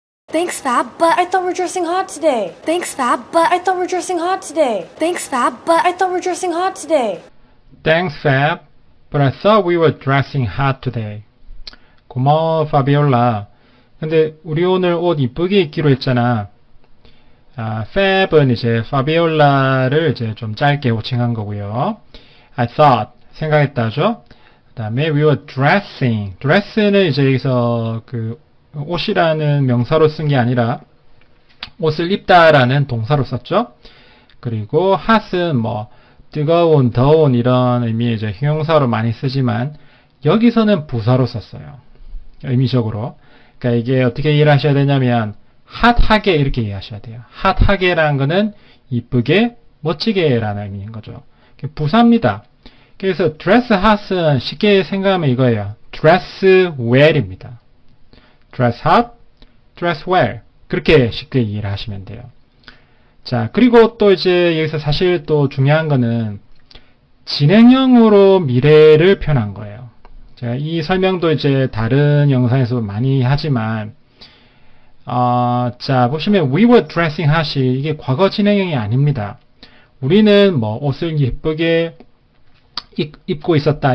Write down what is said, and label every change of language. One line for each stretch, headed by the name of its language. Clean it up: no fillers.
English: Thanks, Fab, but I thought we're dressing hot today. Thanks, Fab, but I thought we're dressing hot today. Thanks, Fab, but I thought we're dressing hot today. Thanks, Fab, but I thought we were dressing hot today.
Korean: 고마워, 파비올라. 근데 우리 오늘 옷 이쁘게 입기로 했잖아. Fab은 이제 파비올라를 이제 좀 짧게 호칭한 거고요.
English: I thought,
Korean: 생각했다죠. 그 다음에
English: we were dressing.
Korean: dress는 이제 여기서 그 옷이라는 명사로 쓴 게 아니라 옷을 입다라는 동사로 썼죠. 그리고 hot은 뭐 뜨거운, 더운 이런 의미의 이제 형용사로 많이 쓰지만 여기서는 부사로 썼어요. 의미적으로. 그러니까 이게 어떻게 이해를 하셔야 되냐면 핫하게 이렇게 이해하셔야 돼요. 핫하게라는 거는 이쁘게, 멋지게라는 의미인 거죠. 부사입니다. 그래서
English: dress hot
Korean: 은 쉽게 생각하면 이거예요.
English: dress well입니다. dress hot, dress well.
Korean: 그렇게 쉽게 이해를 하시면 돼요. 자, 그리고 또 이제 여기서 사실 또 중요한 거는 진행형으로 미래를 표현한 거예요. 제가 이 설명도 이제 다른 영상에서 많이 하지만, 자, 보시면
English: we were dressing hot
Korean: 이 이게 과거 진행형이 아닙니다. 우리는 뭐 옷을 예쁘게 입고 있었다.